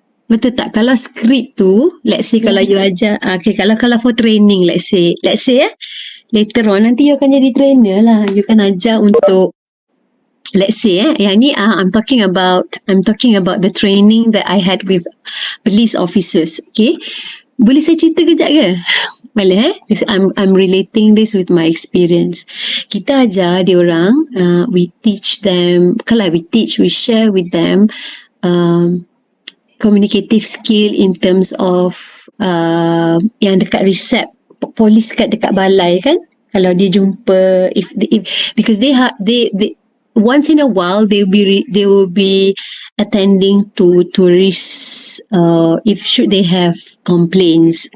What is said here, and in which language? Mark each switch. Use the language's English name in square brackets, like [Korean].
[Malay] Betul tak? Kalau skrip tu, [English] let's say [Malay] kalau you ajar, kalau [English] for training, [Malay] let's say [English] later on [Malay] nanti you akan jadi trainer lah. [English] You [Malay] kan ajar untuk, [English] let's say [Malay] yang ni [English] I'm talking about the training that I had with police officers. [Malay] Okay, boleh saya cerita kejap ke? Boleh [English] I'm relating this with my experience. [Malay] Kita ajar dia orang, [English] we teach them, we share with them communicative skill in terms of [Malay] yang dekat resep polis dekat balai kan, kalau dia jumpa [English] if because they once in a while they will be attending to tourists if should they have complaints.